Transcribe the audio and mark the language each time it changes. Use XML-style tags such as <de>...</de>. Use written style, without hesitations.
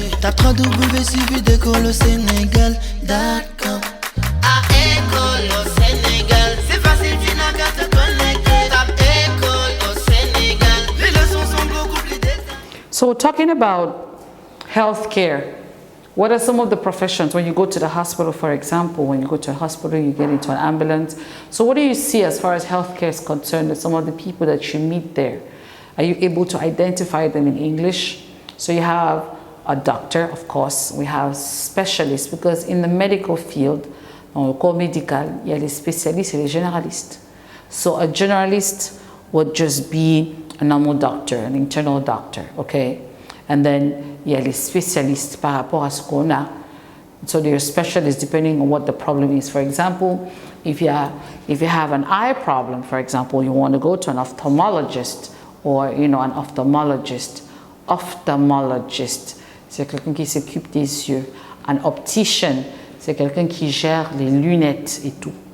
<fr>Tape www.vidéo au Senegal.com. À école au Sénégal, c'est facile, tu n'as qu'à te connecter. Tape école au Sénégal, les leçons sont beaucoup plus détaillées.</fr> <en>So we're talking about healthcare. What are some of the professions when you go to the hospital, for example? When you go to a hospital, you get into an ambulance. So what do you see as far as healthcare is concerned, some of the people that you meet there? Are you able to identify them in English? So you have a doctor, of course. We have specialists, because in the medical field,</en> <fr>dans le corps médical, il y a les spécialistes et les généralistes.</fr> <en>So a generalist would just be a normal doctor, an internal doctor, okay? And then</en> <fr>il y a les spécialistes par rapport à ce qu'on a.</fr> <en>So they're specialists depending on what the problem is. For example, if you have an eye problem, for example, you want to go to an ophthalmologist, or an ophthalmologist.</en> <fr>Ophthalmologist, c'est quelqu'un qui s'occupe des yeux. An optician, c'est quelqu'un qui gère les lunettes et tout.</fr>